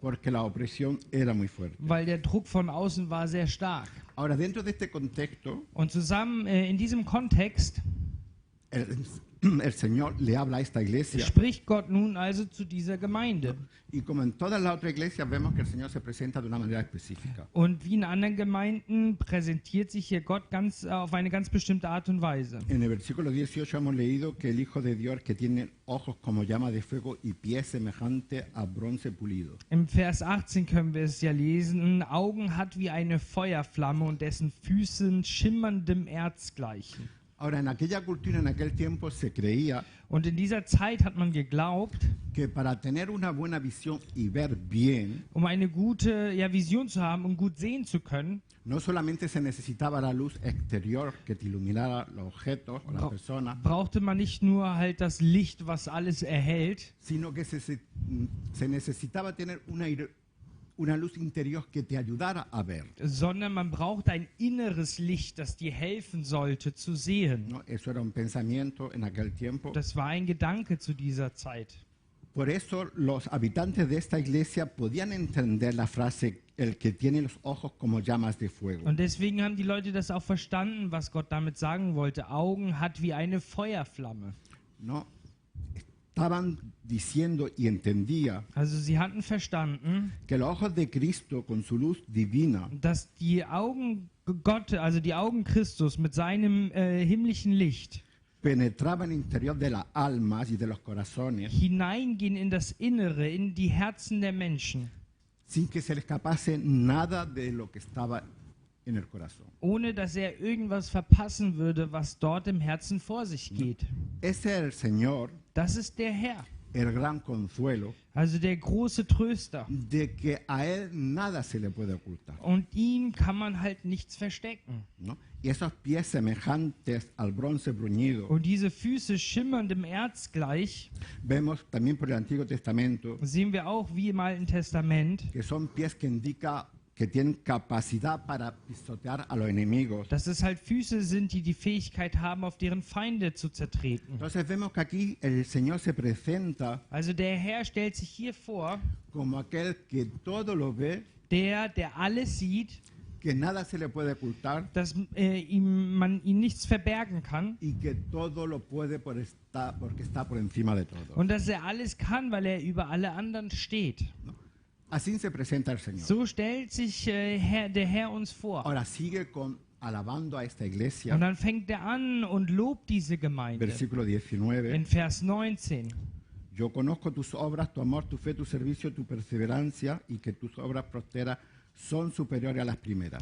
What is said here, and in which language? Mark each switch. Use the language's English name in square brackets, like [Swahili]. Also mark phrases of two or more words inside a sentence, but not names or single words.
[Spanish] porque la opresión era muy fuerte. [German] weil der Druck von außen war sehr stark. [Spanish] Ahora, dentro de este contexto, [German] Und zusammen in diesem Kontext [Spanish] el Señor le habla a esta iglesia. [German] spricht Gott nun also zu dieser Gemeinde. [Spanish] Y como en todas las otras iglesias, vemos que el Señor se presenta de una manera específica. [German] Und wie in anderen Gemeinden präsentiert sich hier Gott auf eine ganz bestimmte Art und Weise. [Spanish] En el versículo 18 hemos leído que el Hijo de Dios, que tiene ojos como llama de fuego y pies semejante a bronce pulido. [German] Im Vers 18 können wir es ja lesen, Augen hat wie eine Feuerflamme und dessen Füßen schimmerndem Erz gleichen. [Spanish] Ahora, en aquella cultura, en aquel tiempo, se creía [German] Und in dieser Zeit hat man geglaubt, [Spanish] que para tener una buena visión y ver bien, [German] um eine gute Vision zu haben, um gut sehen zu können, [Spanish] no solamente se necesitaba la luz exterior que te iluminara los objetos o las personas, [German] brauchte man nicht nur halt das Licht, was alles erhält, [Spanish] sino que se necesitaba tener una luz interior que te ayudara a ver, [German] sondern man braucht ein inneres Licht, das dir helfen sollte zu sehen. [Spanish] ¿no? Eso era un pensamiento en aquel tiempo. [German] Das war ein Gedanke zu dieser Zeit. [Spanish] Por eso los habitantes de esta iglesia podían entender la frase, el que tiene los ojos como llamas de fuego. [German] Und deswegen haben die Leute das auch verstanden, was Gott damit sagen wollte. Augen hat wie eine Feuerflamme. [Spanish] ¿No? Estaban diciendo y entendía [German] Also sie hatten verstanden, [Spanish] que los ojos de Cristo con su luz divina [German] dass die Augen Gott, also die Augen Christus mit seinem himmlischen Licht [Spanish] penetraban el interior de las almas y de los corazones [German] hineingehen in das Innere, in die Herzen der Menschen, [Spanish] sin que se le escapase nada de lo que estaba en el corazón. [German] ohne dass irgendwas verpassen würde, was dort im Herzen vor sich geht. [Spanish] Ese es el Señor, [German] Das ist der Herr, [Spanish] el gran consuelo, [German] also der große Tröster. [Spanish] de que a Él nada se le puede ocultar, [German] Und ihm kann man halt nichts verstecken. [Spanish] ¿no? Y esos pies semejantes al bronce bruñido, [German] Und diese Füße schimmerndem Erz gleich, [Spanish] vemos también por el Antiguo Testamento [German] sehen wir auch wie im Alten Testament, [Spanish] que son pies que indica que tienen capacidad para pisotear a los enemigos. [German] dass es halt Füße sind, die die Fähigkeit haben, auf deren Feinde zu zertreten. [Spanish] Entonces vemos que aquí el Señor se presenta [German] Also der Herr stellt sich hier vor, [Spanish] como aquel que todo lo ve, [German] der alles sieht, [Spanish] que nada se le puede ocultar [German] dass man ihm nichts verbergen kann [Spanish] y que todo lo puede porque está por encima de todo. [German] und dass alles kann, weil über alle anderen steht. [Spanish] ¿No? Así se presenta el Señor. [German] So stellt sich der Herr uns vor. [Spanish] Ahora sigue alabando a esta [German] Und [Spanish] iglesia, [German] dann fängt er an und lobt diese Gemeinde. [Spanish] versículo 19. [German] In Vers 19. [Spanish] Yo conozco tus obras, tu amor, tu fe, tu servicio, tu perseverancia y que tus obras prosperas son superiores a las primeras.